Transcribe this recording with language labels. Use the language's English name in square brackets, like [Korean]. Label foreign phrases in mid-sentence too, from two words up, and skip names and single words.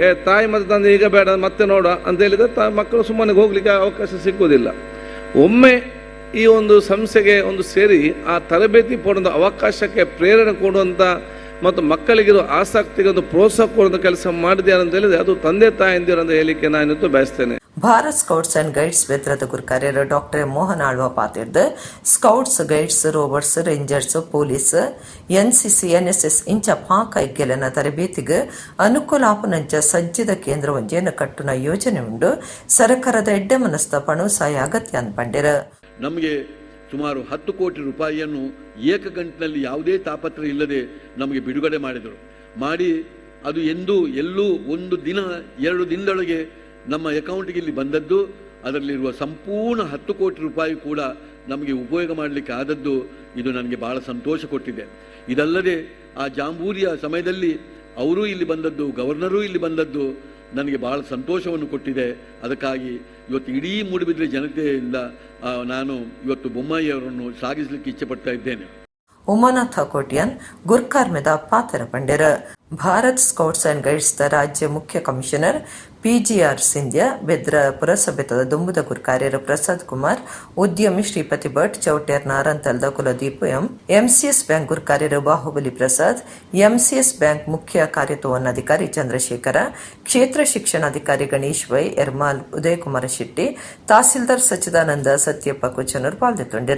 [Kannada] ತಾಯಿ ಮತ್ತು ತಂದೆ ಈಗ ಬೇಡ ಮತ್ತೆ ನೋಡ ಅಂತ ಹೇಳಿದರೆ ಮಕ್ಕಳು ಸುಮ್ಮನೆ ಹೋಗ್ಲಿಕ್ಕೆ ಅವಕಾಶ ಸಿಕ್ಕುವುದಿಲ್ಲ. ಒಮ್ಮೆ ಈ ಒಂದು ಸಂಸ್ಥೆಗೆ ಒಂದು ಸೇರಿ ಆ ತರಬೇತಿ ಪಡೆದ ಅವಕಾಶಕ್ಕೆ ಪ್ರೇರಣೆ ಕೊಡುವಂಥ ಮತ್ತು ಮಕ್ಕಳಿಗಿರೋ ಆಸಕ್ತಿಗೆ ಒಂದು ಪ್ರೋತ್ಸಾಹ ಕೊಡುವಂಥ ಕೆಲಸ ಮಾಡಿದ್ಯಾರ ಅಂತ ಹೇಳಿದ್ರೆ ಅದು ತಂದೆ ತಾಯಂದಿರು ಅಂತ ಹೇಳಿಕೆ ನಾನು ಬಯಸ್ತೇನೆ. [Tulu] ಭಾರತ್ ಸ್ಕೌಟ್ಸ್ ಅಂಡ್ ಗೈಡ್ಸ್ ಬೆದ್ರದ ಗುರ್ಕಾರ್ಯರು ಡಾಕ್ಟರ್ ಮೋಹನ್ ಆಳ್ವ ಪಾತಿರ್ದು ಸ್ಕೌಟ್ಸ್ ಗೈಡ್ಸ್ ರೋವರ್ಸ್ ರೇಂಜರ್ಸ್ ಪೊಲೀಸ್ ಎನ್ಸಿಸಿ ಎನ್ಎಸ್ಎಸ್ ಇಂಚ ಪಾಕ ಇಗ್ಗೆಲನ ತರಬೇತಿಗೆ ಅನುಕೂಲಾಪನಂಚ ಸಜ್ಜಿದ ಕೇಂದ್ರ ಒಂಜೇನ ಕಟ್ಟುನ ಯೋಜನೆ ಉಂಡು ಸರ್ಕಾರದ ಎಡ್ಡೆ ಮನಸ್ಥ ಪಣುಸಾಯ ಅಗತ್ಯ ಅನ್ಪಂಡಿರ. [Kannada] ನಮಗೆ ಸುಮಾರು 10 ಕೋಟಿ ರೂಪಾಯಿಯನ್ನು ಏಕಗಂಟಿನಲ್ಲಿ ಯಾವುದೇ ತಾಪತ್ರ ಇಲ್ಲದೆ ನಮಗೆ ಬಿಡುಗಡೆ ಮಾಡಿ ಅದು ಎಲ್ಲೂ ಒಂದು ದಿನ 2 ದಿನದೊಳಗೆ ನಮ್ಮ ಅಕೌಂಟ್ಗೆ ಇಲ್ಲಿ ಬಂದದ್ದು. ಅದರಲ್ಲಿರುವ ಸಂಪೂರ್ಣ 10 ಕೋಟಿ ರೂಪಾಯಿ ಕೂಡ ನಮಗೆ ಉಪಯೋಗ ಮಾಡಲಿಕ್ಕೆ ಆದದ್ದು ಇದು ನನಗೆ ಬಹಳ ಸಂತೋಷ ಕೊಟ್ಟಿದೆ. ಇದಲ್ಲದೆ ಆ ಜಾಂಬೂರಿಯ ಸಮಯದಲ್ಲಿ ಅವರೂ ಇಲ್ಲಿ ಬಂದದ್ದು, ಗವರ್ನರೂ ಇಲ್ಲಿ ಬಂದದ್ದು ನನಗೆ ಬಹಳ ಸಂತೋಷವನ್ನು ಕೊಟ್ಟಿದೆ. ಅದಕ್ಕಾಗಿ ಇವತ್ತು ಇಡೀ ಮೂಡುಬಿದ್ರೆ ಜನತೆಯಿಂದ ನಾನು ಇವತ್ತು ಬೊಮ್ಮಾಯಿ ಅವರನ್ನು ಶ್ಲಾಘಿಸಲಿಕ್ಕೆ ಇಚ್ಛೆಪಡ್ತಾ ಇದ್ದೇನೆ. [Tulu] ಉಮಾನಾಥ ಕೋಟ್ಯಾನ್ ಗುರ್ಕಾರ್ಮೆದ ಪಾತ್ರ ಪಂಡ್ಯರ ಭಾರತ್ ಸ್ಕೌಟ್ಸ್ ಅಂಡ್ ಗೈಡ್ಸ್ ದ ರಾಜ್ಯ ಮುಖ್ಯ ಕಮಿಷನರ್ ಪಿಜಿಆರ್ ಸಿಂಧ್ಯಾ ಬೆದ್ರ ಪುರಸಭೆತದ ದುಂಬುದ ಗುರ್ಕಾರ್ಯರ ಪ್ರಸಾದ್ ಕುಮಾರ್ ಉದ್ಯಮಿ ಶ್ರೀಪತಿ ಭಟ್ ಚೌಟ್ಯಾರ್ ನಾರಂತಲ್ದ ಕುಲದೀಪ್ ಎಂಸಿಎಸ್ ಬ್ಯಾಂಕ್ ಗುರ್ಕಾರ್ಯರ ಬಾಹುಬಲಿ ಪ್ರಸಾದ್ ಎಂಸಿಎಸ್ ಬ್ಯಾಂಕ್ ಮುಖ್ಯ ಕಾರ್ಯತೋವನಾಧಿಕಾರಿ ಚಂದ್ರಶೇಖರ ಕ್ಷೇತ್ರ ಶಿಕ್ಷಣಾಧಿಕಾರಿ ಗಣೇಶ್ ವೈ ಎರ್ಮಾಲ್ ಉದಯಕುಮಾರ ಶೆಟ್ಟಿ ತಹಸೀಲ್ದಾರ್ ಸಚ್ಚಿದಾನಂದ ಸತ್ಯಪ್ಪ ಕುಚನೂರ್ ಪಾಲ್ಗೊಂಡಿರ.